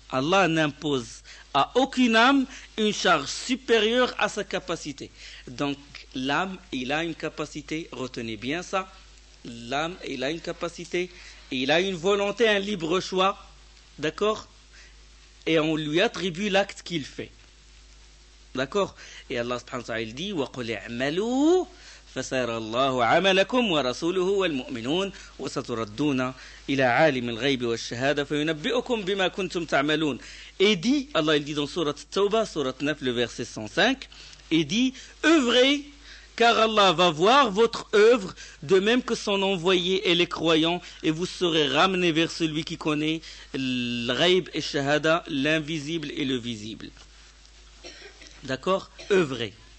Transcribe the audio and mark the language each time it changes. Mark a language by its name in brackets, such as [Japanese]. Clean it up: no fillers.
[French] Allah n'impose à aucune âme une charge supérieure à sa capacité. Donc l'âme, il a une capacité, retenez bien ça, l'âme, il a une capacité, il a une volonté, un libre choix, d'accord? Et on lui attribue l'acte qu'il fait. D'accord? Et Allah subhanahu wa ta'ala dit, [Arabic] wa qul i'malu فسير الله عملكم ورسوله والمؤمنون وستردون الى عالم الغيب والشهاده فينبئكم بما كنتم تعملون. [French] Et dit, Allah il dit dans sourate Tawbah, sourate 9, le verset 105, et dit, œuvrez, car Allah va voir votre œuvre, de même que son envoyé et les croyants, et vous serez ramenés vers celui qui connaît l'ghaib et shahada, l'invisible et le visible. D'accord? Œuvrez.